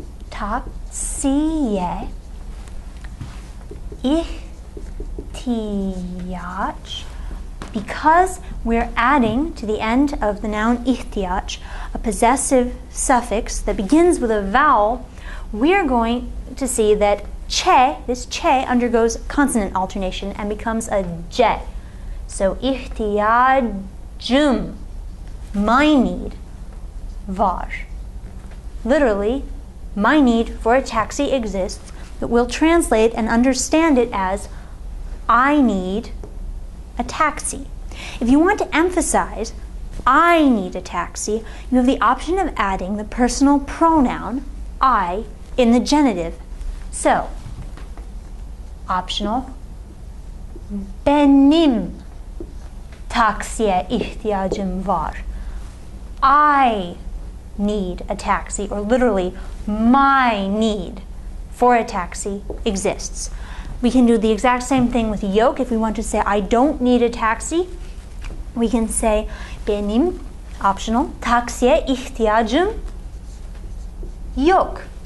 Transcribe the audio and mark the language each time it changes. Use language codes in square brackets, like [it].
[tr] Taksiye ihtiyaç. [en] Because we're adding to the end of the noun ihtiyaç a possessive suffix that begins with a vowel, we're going to see that che, this che, undergoes consonant alternation and becomes a j. So ihtiyacım, my need, var. Literally, my need for a taxi exists, but we'll translate and understand it as I need a taxi. If you want to emphasize I need a taxi, you have the option of adding the personal pronoun I in the genitive. So, optional, [tr] benim taksiye ihtiyacım var. [en] I need a taxi, or literally, my need for a taxi exists. We can do the exact same thing with yok. If we want to say I don't need a taxi, we can say benim, optional, [tr] taksiye ihtiyacım yok.